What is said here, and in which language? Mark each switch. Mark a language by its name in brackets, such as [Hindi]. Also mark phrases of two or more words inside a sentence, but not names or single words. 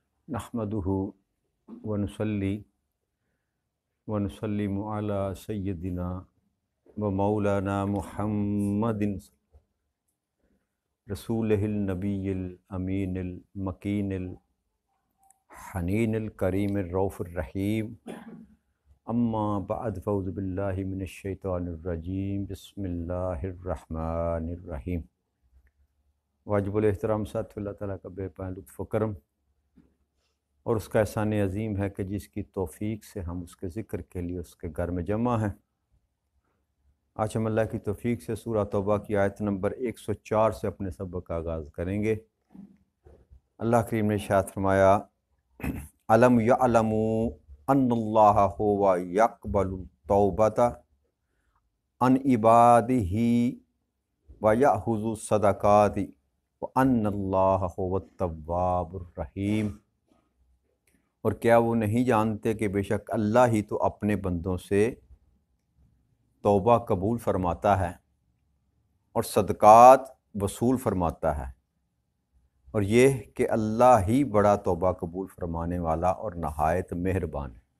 [Arabic] نحمده ونصلي ونسلم على سيدنا ومولانا محمد رسوله النبي الأمين المكين الحنين الكريم الرؤوف الرحيم أما بعد فأعوذ بالله من الشيطان الرجيم بسم الله الرحمن الرحيم. [Urdu] واجب الاحترام ساتھ اللہ تعالیٰ کا بے پناہ لطف و کرم اور اس کا احسان عظیم ہے کہ جس کی توفیق سے ہم اس کے ذکر کے لیے اس کے گھر میں جمع ہیں. آج ہم اللہ کی توفیق سے سورہ توبہ کی آیت نمبر 104 سے اپنے سبق کا آغاز کریں گے. اللہ کریم نے ارشاد فرمایا, [Arabic] ألم يعلموا أن الله هو يقبل التوبة عن عباده ويأخذ الصدقات وأن الله هو التواب الرحيم. [Urdu] اور کیا وہ نہیں جانتے کہ بے شک اللہ ہی تو اپنے بندوں سے توبہ قبول فرماتا ہے اور صدقات وصول فرماتا ہے، اور یہ کہ اللہ ہی بڑا توبہ قبول فرمانے والا اور نہایت مہربان ہے.